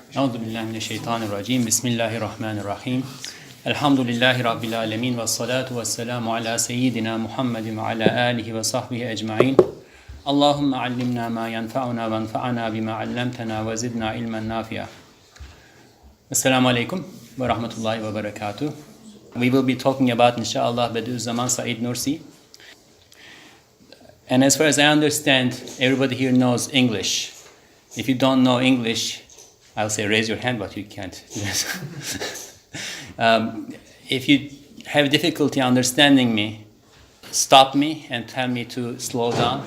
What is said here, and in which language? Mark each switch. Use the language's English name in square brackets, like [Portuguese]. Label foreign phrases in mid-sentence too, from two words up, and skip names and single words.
[Arabic] أعوذ بالله من الشيطان الرجيم. بسم الله الرحمن الرحيم. الحمد لله رب العالمين والصلاة والسلام على سيدنا محمد وعلى آله وصحبه أجمعين. اللهم علمنا ما ينفعنا وانفعنا بما علمتنا وزدنا علما نافعا. السلام عليكم ورحمة الله وبركاته. [English] We will be talking about inshallah Bediuzzaman Said Nursi. And as far as I understand, everybody here knows English. If you don't know English, I'll say raise your hand, but you can't. If you have difficulty understanding me, stop me and tell me to slow down.